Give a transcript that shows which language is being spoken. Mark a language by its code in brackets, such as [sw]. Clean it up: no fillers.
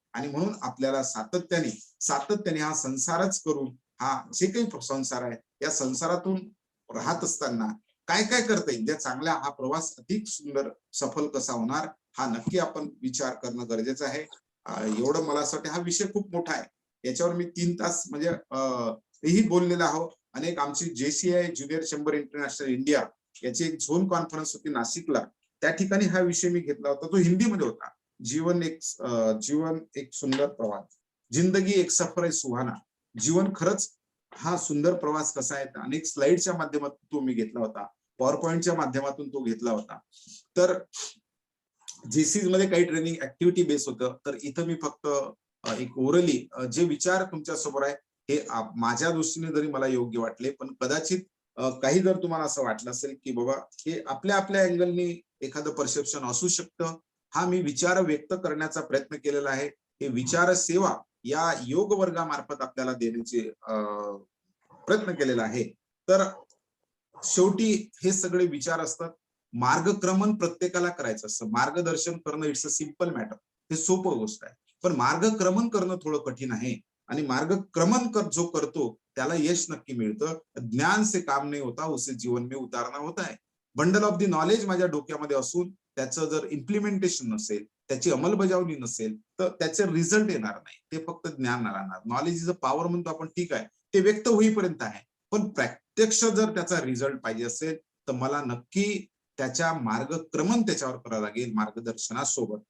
[mr] आणि म्हणून आपल्याला सातत्याने हा संसारच करून, हा जे काही संसार आहे या संसारातून राहत असताना काय काय करता येईल, ज्या चांगल्या हा प्रवास अधिक सुंदर सफल कसा होणार हा नक्की आपण विचार करणं गरजेचं आहे. एवढं मला असं वाटतं. हा विषय खूप मोठा आहे, याच्यावर मी 3 तास म्हणजे हेही बोललेलो आहोत. अनेक आमची JCI junior chamber international India याची एक झोन कॉन्फरन्स होती नाशिकला, त्या ठिकाणी हा विषय मी घेतला होता. तो हिंदीमध्ये होता. [hi] जीवन एक सुंदर प्रवास, जिंदगी एक सफर है सुहाना. [mr] जीवन खरंच हा सुंदर प्रवास कसा आहे, अनेक स्लाइडच्या माध्यमातून तो मी घेतला होता, पॉवर पॉइंटच्या माध्यमातून तो घेतला होता. तर JCS मध्ये काही ट्रेनिंग ऍक्टिव्हिटी बेस होतं, तर इथं मी फक्त एक ओरली जे विचार तुमच्या समोर आहे हे माझ्या दृष्टीने जरी मला योग्य वाटले, पण कदाचित काही जर तुम्हाला असं वाटलं असेल की बाबा हे आपल्या आपल्या अँगलनी एखादं परसेप्शन असू शकतं, हा मी विचार व्यक्त करण्याचा प्रयत्न केलेला आहे. हे विचार सेवा या योग वर्गामार्फत आपल्याला देण्याचे प्रयत्न केलेला आहे. तर शेवटी हे सगळे विचार असतात. मार्गक्रमण प्रत्येकाला करायचं असतं. मार्गदर्शन करणं [en] it's a simple matter, [mr] हे सोपं गोष्ट आहे. पण मार्गक्रमण करणं थोडं कठीण आहे. आणि मार्गक्रमण जो करतो त्याला यश नक्की मिळतं. [hi] ज्ञान से काम नाही होता, उसे जीवन में उतारना होता है. [en] bundle of the knowledge [mr] माझ्या डोक्यामध्ये असून त्याचं जर इम्प्लिमेंटेशन नसेल, त्याची अंमलबजावणी नसेल तर त्याचे रिझल्ट येणार नाही. ते फक्त ज्ञान राहणार. [en] knowledge is a power [mr] म्हणतो आपण, ठीक आहे, ते व्यक्त होईपर्यंत आहे. पण प्रत्यक्ष जर त्याचा रिझल्ट पाहिजे असेल तर मला नक्की त्याच्या मार्गक्रमण त्याच्यावर करावं लागेल मार्गदर्शनासोबत.